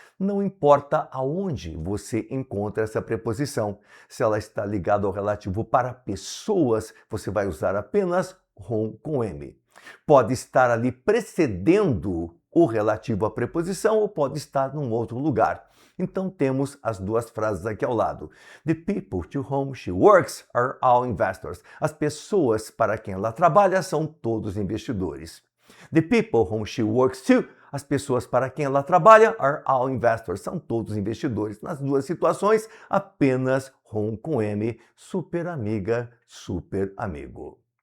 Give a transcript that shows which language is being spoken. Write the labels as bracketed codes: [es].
[pt] Não importa aonde você encontra essa preposição. Se ela está ligada ao relativo para pessoas, você vai usar apenas com M. Pode estar ali precedendo o relativo à preposição ou pode estar num outro lugar. Então temos as duas frases aqui ao lado. [en] The people to whom she works are all investors. [pt] As pessoas para quem ela trabalha são todos investidores. [en] The people whom she works to, [pt] as pessoas para quem ela trabalha [en] are all investors, [pt] são todos investidores. Nas duas situações, apenas com M, super amiga, super amigo.